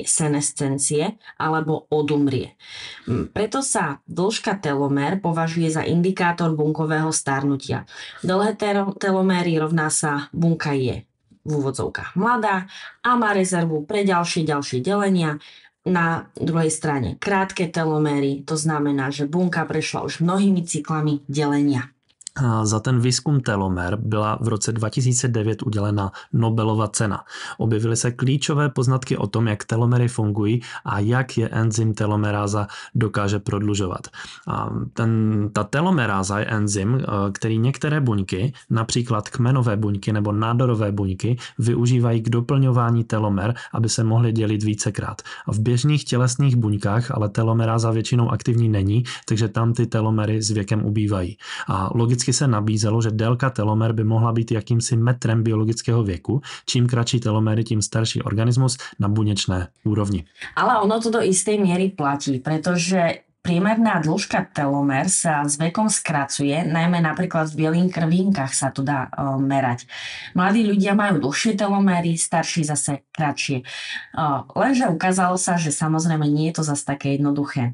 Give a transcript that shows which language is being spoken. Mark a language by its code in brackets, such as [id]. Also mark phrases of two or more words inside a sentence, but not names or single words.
[sk] Senescencie, alebo odumrie. Preto sa dĺžka telomér považuje za indikátor bunkového starnutia. Dlhé teloméry rovná sa bunka je v úvodzovkách mladá a má rezervu pre ďalšie delenia. Na druhej strane krátke teloméry, to znamená, že bunka prešla už mnohými cyklami delenia. [cs] Za ten výzkum telomer byla v roce 2009 udělena Nobelova cena. Objevily se klíčové poznatky o tom, jak telomery fungují a jak je enzym telomeráza dokáže prodlužovat. Ta telomeráza je enzym, který některé buňky, například kmenové buňky nebo nádorové buňky, využívají k doplňování telomer, aby se mohly dělit vícekrát. A v běžných tělesných buňkách ale telomeráza většinou aktivní není, takže tam ty telomery s věkem ubývají. A logicky se nabízelo, že délka telomer by mohla být jakýmsi metrem biologického věku. Čím kratší telomery, tím starší organismus na buněčné úrovni. [sk] Ale ono to do istej miery platí, pretože priemerná dĺžka telomér sa s vekom skracuje, najmä napríklad v bielých krvínkach sa to dá merať. Mladí ľudia majú dlhšie teloméry, starší zase kratšie. Lenže ukázalo sa, že samozrejme nie je to zase také jednoduché.